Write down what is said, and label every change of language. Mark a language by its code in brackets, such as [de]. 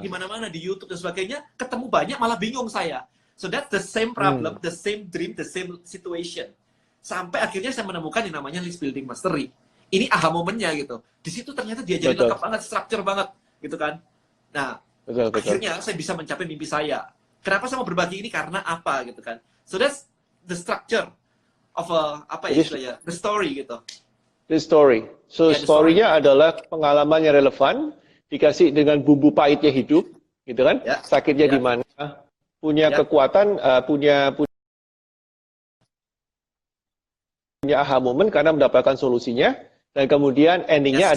[id] di mana-mana di YouTube dan sebagainya, ketemu banyak malah bingung saya. [en] So that's the same hmm, problem, the same dream, the same situation. [id] Sampai akhirnya saya menemukan yang namanya list building mastery. Ini aha momennya gitu. Di situ ternyata diajarin betul, lengkap banget, structure banget gitu kan. Nah, betul betul. akhirnya saya bisa mencapai mimpi saya. Kenapa saya mau berbagi ini? Karena apa gitu kan. [en] So that's the structure of [id] apa ya istilahnya, [en] the story [id] gitu. [en] the story. So [id] Ya, [en] the story. [id] story-nya adalah pengalaman yang relevan, dikasih dengan bumbu pahitnya hidup, gitu kan? Ya, Sakitnya di ya, mana? Punya ya. kekuatan, punya aha moment karena mendapatkan solusinya, dan kemudian endingnya